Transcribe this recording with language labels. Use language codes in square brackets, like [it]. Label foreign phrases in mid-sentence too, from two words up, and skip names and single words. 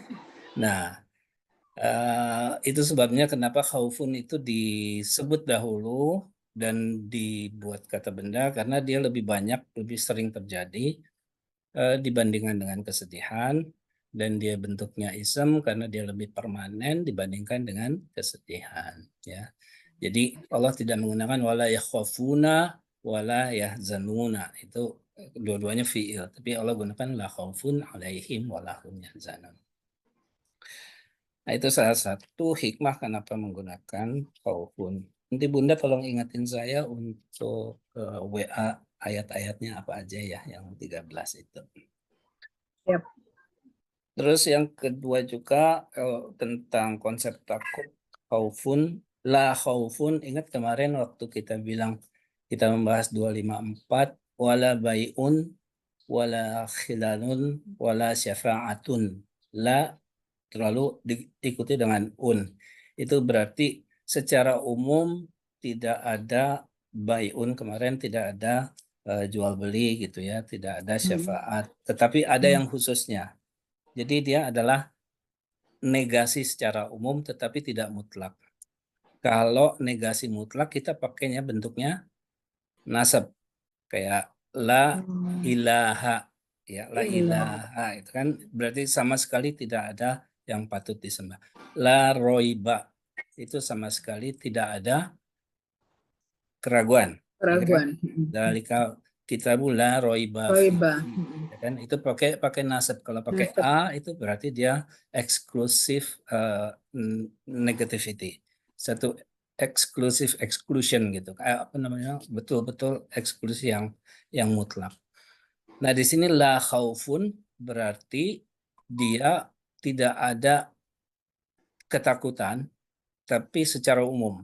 [id] Nah, itu sebabnya kenapa khaufun itu disebut dahulu dan dibuat kata benda karena dia lebih sering terjadi dibandingkan dengan kesedihan, dan dia bentuknya ism karena dia lebih permanen dibandingkan dengan kesedihan. Ya. Jadi Allah tidak menggunakan [ar] ولا يخافون ولا يحزنون, [id] itu dua-duanya fi'il, tapi Allah gunakan [ar] لا خوف عليهم ولا هم يحزنون. [id] Nah, itu salah satu hikmah kenapa menggunakan khaufun. Nanti Bunda tolong ingatin saya untuk WA ayat-ayatnya apa aja ya yang 13 itu. Yep. Terus yang kedua juga tentang konsep takut, khaufun, [ar] لا خوف. [id] Ingat kemarin waktu kita membahas 254, [ar] ولا بيع ولا خلال ولا شفاعة. [id] La terlalu diikuti dengan un. Itu berarti secara umum tidak ada bai'un, kemarin tidak ada jual beli gitu ya, tidak ada syafaat, tetapi ada yang khususnya. Jadi dia adalah negasi secara umum tetapi tidak mutlak. Kalau negasi mutlak kita pakainya bentuknya nasab, kayak [ar] لا إله, [id] ya [ar] لا إله [id] itu kan berarti sama sekali tidak ada yang patut disembah. [ar] لا ريب [id] itu sama sekali tidak ada keraguan. Keraguan. [ar] ذلك الكتاب لا ريب. [id] Roiba. Ya kan itu pakai nasab. Kalau pakai a itu berarti dia eksklusif negativity. Satu eksklusif exclusion gitu. Kayak apa namanya? Betul-betul eksklusi yang mutlak. Nah, di sini [ar] لا خوف [id] berarti dia tidak ada ketakutan tapi secara umum.